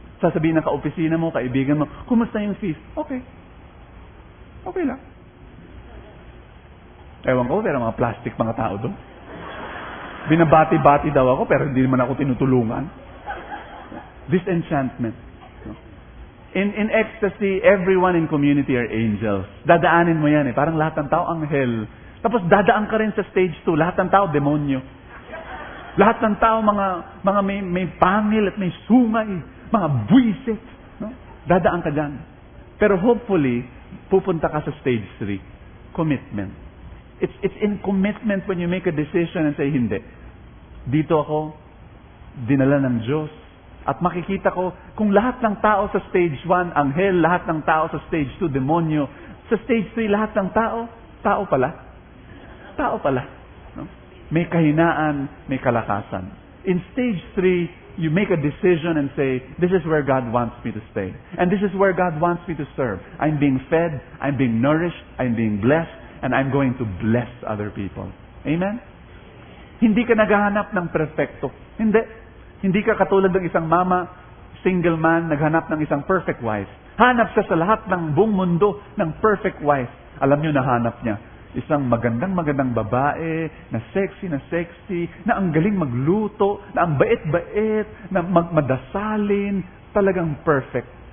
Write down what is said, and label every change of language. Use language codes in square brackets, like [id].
[tl] Sasabihin ng kaopisina mo, kaibigan mo, kumusta yung feast? Okay. Okay lang. Ewan ko, pero mga plastic mga tao doon. Binabati-bati daw ako, pero hindi naman ako tinutulungan. [en] Disenchantment. In ecstasy, everyone in community are angels. [tl] Dadaanin mo yan eh. Parang lahat ng tao anghel. Tapos dadaan ka rin sa stage 2. Lahat ng tao demonyo. Lahat ng tao mga may pangil at may sungay. Mga buwisit. No? Dadaan ka dyan. Pero hopefully, pupunta ka sa stage 3. Commitment. [en] It's in commitment when you make a decision and say, hindi. [tl] Dito ako, dinala ng Diyos. At makikita ko, kung lahat ng tao sa stage 1, anghel, lahat ng tao sa stage 2, demonyo. Sa stage 3, lahat ng tao, tao pala. Tao pala. No? May kahinaan, may kalakasan. [en] In stage 3, you make a decision and say, this is where God wants me to stay. And this is where God wants me to serve. I'm being fed, I'm being nourished, I'm being blessed, and I'm going to bless other people. [tl] Amen? Hindi ka naghahanap ng perfecto. Hindi. Hindi ka katulad ng isang mama, single man, naghanap ng isang perfect wife. Hanap siya sa lahat ng buong mundo ng perfect wife. Alam niyo, nahanap niya. Isang magandang babae, na sexy, na ang galing magluto, na ang bait-bait, na madasalin, talagang perfect.